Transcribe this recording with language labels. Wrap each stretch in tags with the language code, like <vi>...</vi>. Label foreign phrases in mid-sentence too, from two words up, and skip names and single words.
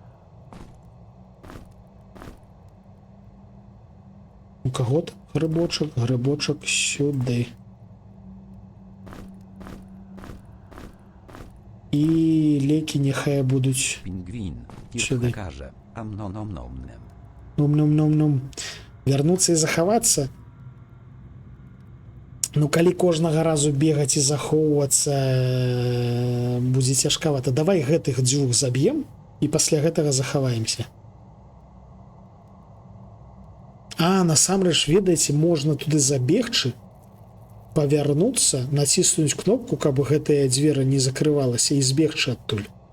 <be>У каго там грыбочак? Грыбочак сюды. І лекі няхай будуць Пінгвін, сюды. кажа, амном-nom-nom-nem. Нум-нум-нум-нум. Вярнуцца і захавацца? Ну, калі кожнага разу бегаць і захоўвацца будзе цяжкавата. Давай гэтых дзвюх заб'ем і пасля гэтага захаваемся. А, насамрэч, ведаеце, можна туды забегчы, павярнуцца, націснуць кнопку, каб гэтая дзвера не закрывалася, і збегчы адтуль.</be>